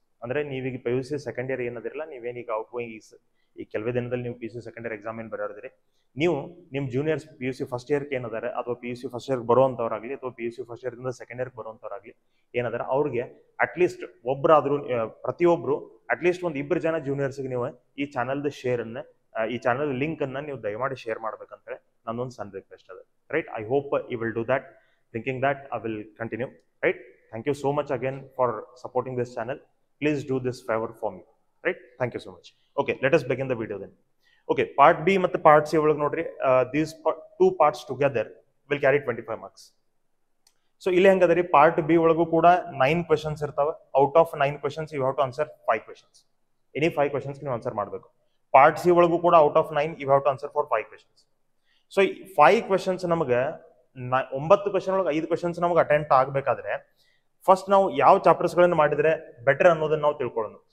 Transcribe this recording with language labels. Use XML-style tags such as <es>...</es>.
<kn>ಅಂದ್ರೆ ನೀವೀಗ PUC second year ಏನದಿರಲ್ಲ, ನೀವೇನೀಗ out going ಈ ಕೆಲವೇ ದಿನದಲ್ಲಿ ನೀವು PUC ಸೆಕೆಂಡ್ ಇಯರ್ ಎಕ್ಸಾಮ್ ಏನು ಬರೋದ್ರಿ, ನೀವು ನಿಮ್ಮ ಜೂನಿಯರ್ಸ್ PUC ಫಸ್ಟ್ ಇಯರ್ಗೆ ಏನದಾರೆ ಅಥವಾ PUC ಫಸ್ಟ್ ಇಯರ್ಗೆ ಬರುವಂಥವ್ರಾಗಲಿ ಅಥವಾ PUC ಫಸ್ಟ್ ಇಯರ್ದಿಂದ ಸೆಕೆಂಡ್ ಇಯರ್ಗೆ ಬರುವಂಥವ್ರಾಗಲಿ ಏನದಾರೆ ಅವ್ರಿಗೆ ಅಟ್ಲೀಸ್ಟ್ ಒಬ್ಬರಾದ್ರೂ ಪ್ರತಿಯೊಬ್ಬರು ಅಟ್ಲೀಸ್ಟ್ ಒಂದು 2 ಜನ ಜೂನಿಯರ್ಸ್ಗೆ ನೀವು ಈ ಚಾನಲ್ದ ಶೇರನ್ನು, ಈ ಚಾನಲ್ ಲಿಂಕ್ ಅನ್ನ ನೀವು ದಯಮಾಡಿ ಶೇರ್ ಮಾಡ್ಬೇಕಂತೇಳಿ ನನ್ನೊಂದು ಸಣ್ಣ ರಿಕ್ವೆಸ್ಟ್ ಅದ, right?</kn> <en>I hope you will do that. Thinking that I will continue, right? Thank you so much again for supporting this channel. Please do this favor for me, right? Thank you so much. Okay, let us begin the video then. Okay, part B ಮತ್ತು part C</en> <kn>ಒಳಗೆ ನೋಡ್ರಿ,</kn> <en>these two parts together will carry 25 marks.</en> <kn>So ಇಲ್ಲಿ ಹೆಂಗದ್ರಿ, part B ಒಳಗೂ ಕೂಡ 9 questions ಇರ್ತಾವೆ.</kn> <en>Out of 9 questions you have to answer 5 questions.</en> <kn>Any 5 questions ನೀವು answer ಮಾಡಬೇಕು. Part C ಒಳಗೂ ಕೂಡ</kn> <en>Out of 9 you have to answer for 5 questions.</en> <kn>So 5 questions ನಮಗೆ 9 question ಒಳಗೆ 5 ಕ್ವೆಶನ್ಸ್ ನಮಗೆ ಅಟೆಂಪ್ಟ್ ಆಗಬೇಕಾದ್ರೆ ಫಸ್ಟ್ ನಾವು ಯಾವ ಚಾಪ್ಟರ್ಸ್ಗಳನ್ನು ಮಾಡಿದ್ರೆ ಬೆಟರ್ ಅನ್ನೋದನ್ನ ನಾವು ತಿಳ್ಕೊಳ್ಳೋಣ.</kn>